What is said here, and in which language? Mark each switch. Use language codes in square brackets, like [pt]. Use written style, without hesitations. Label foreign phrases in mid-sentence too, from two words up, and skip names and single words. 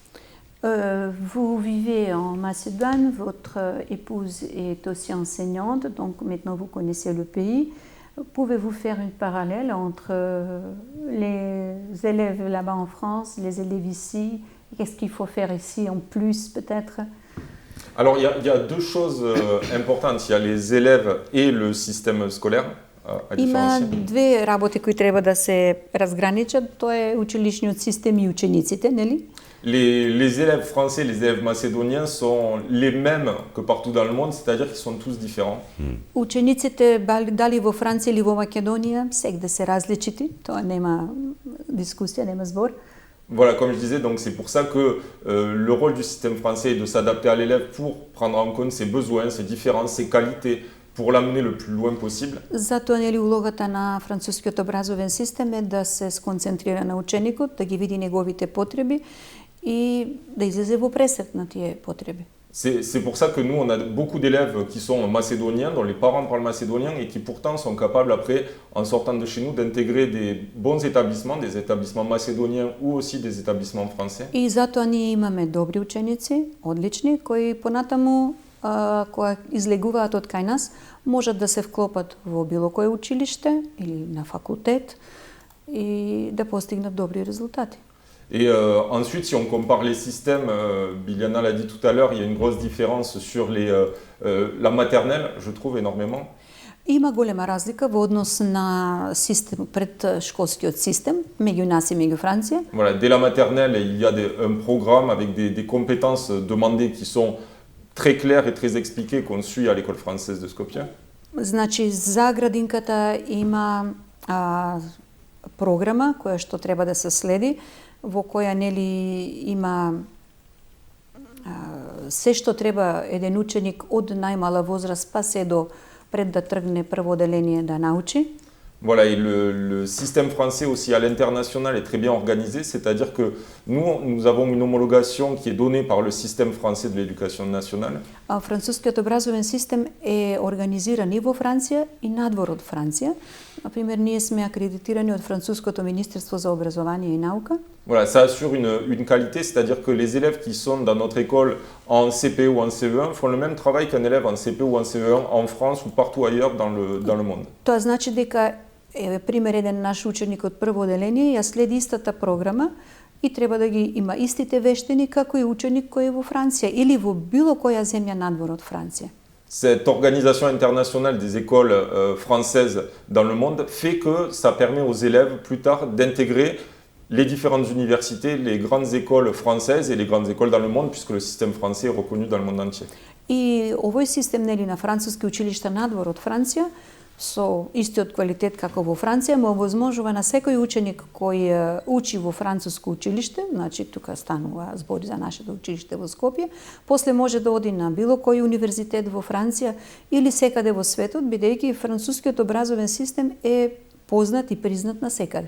[fr] Vous vivez en Macédoine, votre épouse est aussi enseignante, donc maintenant vous connaissez le pays. Pouvez-vous faire une parallèle entre les élèves là-bas en France, les élèves ici? Qu'est-ce qu'il faut faire ici en plus peut-être? Alors il y a deux choses importantes. Il y a les élèves et le système scolaire. [mk] Има две работи кои треба да се разграничат. Тоа е училишниот систем и учениците, нели? [fr] les élèves français, les élèves macédoniens sont les mêmes que partout dans le monde, c'est-à-dire qu'ils sont tous différents. [mk] Учениците дали во Франција или во Македонија сегде се различити, тоа нема дискусија, нема збор. [fr] Voilà, comme je disais, donc c'est pour ça que le rôle du système français est de s'adapter à l'élève pour prendre en compte ses besoins, ses différences, ses qualités, pour l'amener le plus loin possible. [mk] Затоа нели улогата на францускиот образовен систем е да се сконцентрира на ученикот, да ги види неговите потреби и да излезе во пресрет на тие потреби. [fr] C'est pour ça que nous, on a beaucoup d'élèves qui sont macédoniens, dont les parents parlent macédonien et qui pourtant sont capables après, en sortant de chez nous, d'intégrer des bons établissements, des établissements macédoniens ou aussi des établissements français. [mk] И затоа ние имаме добри ученици, одлични, кои понатаму кога излегуваат од кај нас, можат да се вклопат во било кое училиште или на факултет и да постигнат добри резултати. [fr] Et ensuite, si on compare les systèmes, Biljana l'a dit tout à l'heure, il y a une grosse différence sur la maternelle, je trouve énormément. [mk] Има голема разлика во однос на систем, предшколскиот систем, меѓу нас и меѓу Франција. [fr] Voilà, dès la maternelle, il y a un programme avec des compétences demandées qui sont très claires et très expliquées qu'on suit à l'école française de Skopje. [mk] Значи, за градинката има програма која што треба да се следи, во која нели има се што треба еден ученик од најмала возраст па се до пред да тргне прво оделение да научи. [fr] Voilà, et le système français aussi à l'international est très bien organisé, c'est-à-dire que nous avons une homologation qui est donnée par le système français de l'éducation nationale. [mk] Францускиот образовен систем е организиран и во Франција и надвор од Франција. Например, ние сме акредитирани од Француското министерство за образование и наука. [fr] Voilà, ça assure une qualité, c'est-à-dire que les élèves qui sont dans notre école en CP ou en CE1 font le même travail qu'un élève en CP ou en CE1 en France ou partout ailleurs dans le monde. [mk] Тоа значи дека пример еден наш ученик од прво оделение ја следи истата програма и треба да ги има истите вештини како и ученик кој е во Франција или во било која земја надвор од Франција. [fr] Cette organisation internationale des écoles françaises dans le monde fait que ça permet aux élèves plus tard d'intégrer les différentes universités, les grandes écoles françaises et les grandes écoles dans le monde, puisque le système français est reconnu dans le monde entier. [mk] И овој систем нели на француски училишта надвор од Франција со истиот квалитет како во Франција му овозможува на секој ученик кој учи во француско училиште, значи тука станува збори за нашето училиште во Скопје, после може да оди на било кој универзитет во Франција или секаде во светот, бидејќи францускиот образовен систем е познат и признат на секаде.